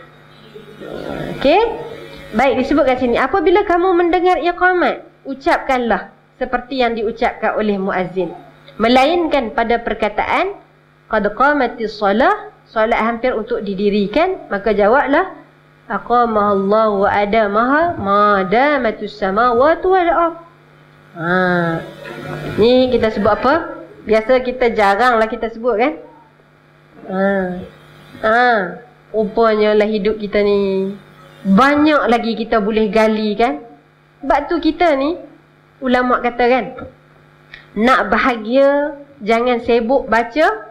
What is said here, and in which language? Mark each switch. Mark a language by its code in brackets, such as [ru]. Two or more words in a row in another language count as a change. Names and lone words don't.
[ms] Okey. Baik, disebut kat sini. Apabila kamu mendengar iqamat, ucapkanlah seperti yang diucapkan oleh muazzin. Melainkan pada perkataan [ar] قد قامت الصلاة, [ms] solat hampir untuk didirikan, maka jawablah [ar] أقامها الله وأدامها ما دامت السماوات والأرض. [ms] Ni kita sebut apa? Biasa kita jaranglah kita sebut kan? Rupanya lah hidup kita ni banyak lagi kita boleh gali kan? Sebab tu kita ni ulama kata kan, nak bahagia jangan sibuk baca.